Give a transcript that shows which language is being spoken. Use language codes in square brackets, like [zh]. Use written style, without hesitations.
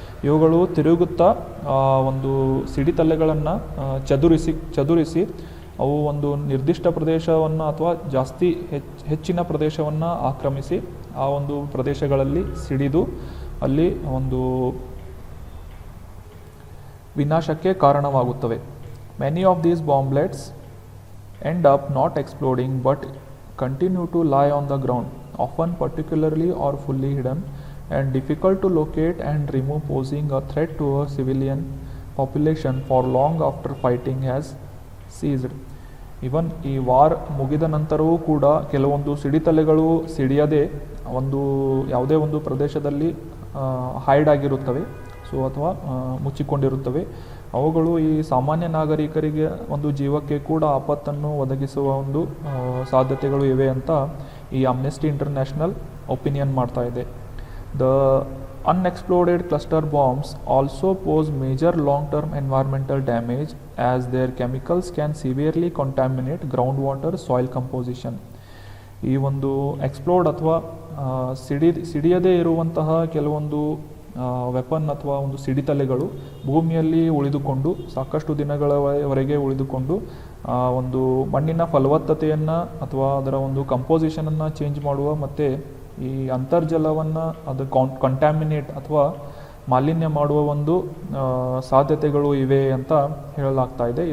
[kn] ಇವುಗಳು ತಿರುಗುತ್ತಾ ಒಂದು ಸಿಡಿತಲೆಗಳನ್ನು ಚದುರಿಸಿ ಅವು ಒಂದು ನಿರ್ದಿಷ್ಟ ಪ್ರದೇಶವನ್ನು ಅಥವಾ ಹೆಚ್ಚಿನ ಪ್ರದೇಶವನ್ನು ಆಕ್ರಮಿಸಿ ಆ ಒಂದು ಪ್ರದೇಶಗಳಲ್ಲಿ ಸಿಡಿದು ಅಲ್ಲಿ ಒಂದು ವಿನಾಶಕ್ಕೆ ಕಾರಣವಾಗುತ್ತವೆ. [en] Many of these bomblets end up not exploding but continue to lie on the ground, often particularly or fully hidden and difficult to locate and remove, posing a threat to a civilian population for long after fighting has ceased. [kn] Even ಈ war ಮುಗಿದ ನಂತರವೂ ಕೂಡ ಕೆಲವೊಂದು ಸಿಡಿತಲೆಗಳು ಸಿಡಿಯದೆ ಯಾವುದೇ ಒಂದು ಪ್ರದೇಶದಲ್ಲಿ hide ಆಗಿರುತ್ತವೆ, ಅಥವಾ ಮುಚ್ಚಿಕೊಂಡಿರುತ್ತವೆ. ಅವುಗಳು ಈ ಸಾಮಾನ್ಯ ನಾಗರಿಕರಿಗೆ ಒಂದು ಜೀವಕ್ಕೆ ಕೂಡ ಆಪತ್ತನ್ನು ಒದಗಿಸುವ ಒಂದು ಸಾಧ್ಯತೆಗಳು ಇವೆ ಅಂತ ಈ ಅಮ್ನೆಸ್ಟಿ ಇಂಟರ್ನ್ಯಾಷನಲ್ ಒಪಿನಿಯನ್ ಮಾಡ್ತಾ ಇದೆ. The [en] Unexploded cluster bombs also pose major long-term environmental damage as their chemicals can severely contaminate groundwater soil composition. [kn] ಈ ಒಂದು ಎಕ್ಸ್ಪ್ಲೋರ್ಡ್ ಅಥವಾ ಸಿಡಿಯದೇ ಇರುವಂತಹ ಕೆಲವೊಂದು ವೆಪನ್ ಅಥವಾ ಒಂದು ಸಿಡಿತಲೆಗಳು ಭೂಮಿಯಲ್ಲಿ ಉಳಿದುಕೊಂಡು ಸಾಕಷ್ಟು ದಿನಗಳವರೆಗೆ ಉಳಿದುಕೊಂಡು ಒಂದು ಮಣ್ಣಿನ ಫಲವತ್ತತೆಯನ್ನು ಅಥವಾ ಅದರ ಒಂದು ಕಂಪೋಸಿಷನನ್ನು ಚೇಂಜ್ ಮಾಡುವ ಮತ್ತು ಈ ಅಂತರ್ಜಲವನ್ನು ಅದು ಕಂಟ್ಯಾಮಿನೇಟ್ ಅಥವಾ ಮಾಲಿನ್ಯ ಮಾಡುವ ಒಂದು ಸಾಧ್ಯತೆಗಳು ಇವೆ ಅಂತ ಹೇಳಲಾಗ್ತಾ ಇದೆ.